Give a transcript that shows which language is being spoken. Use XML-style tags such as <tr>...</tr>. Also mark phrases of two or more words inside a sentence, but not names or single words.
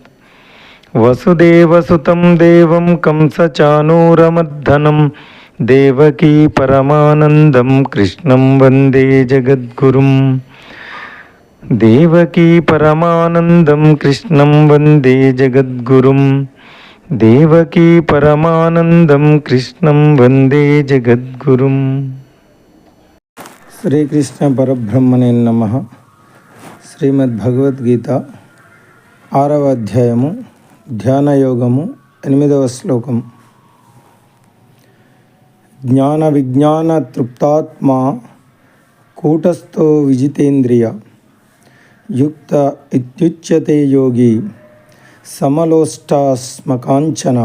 <sa>वसुदेवसुतं देवं कंसचानूरमर्दनं देवकी परमानन्दं कृष्णं वन्दे जगद्गुरुं। देवकी परमानन्दं कृष्णं वन्दे जगद्गुरुं। देवकी परमानंदं कृष्णं वंदे जगद्गुरुं। శ్రీకృష్ణ పరబ్రహ్మణే నమః.</sa> <te>శ్రీమద్భగవద్గీత 6వ అధ్యాయము ధ్యానయోగము 8వ శ్లోకం.</te> <sa>జ్ఞాన విజ్ఞాన తృప్తాత్మా కూటస్థో విజితేంద్రియ యుక్త ఇత్యుచ్యతే యోగి సమలోష్టాస్మకాంచన.</sa>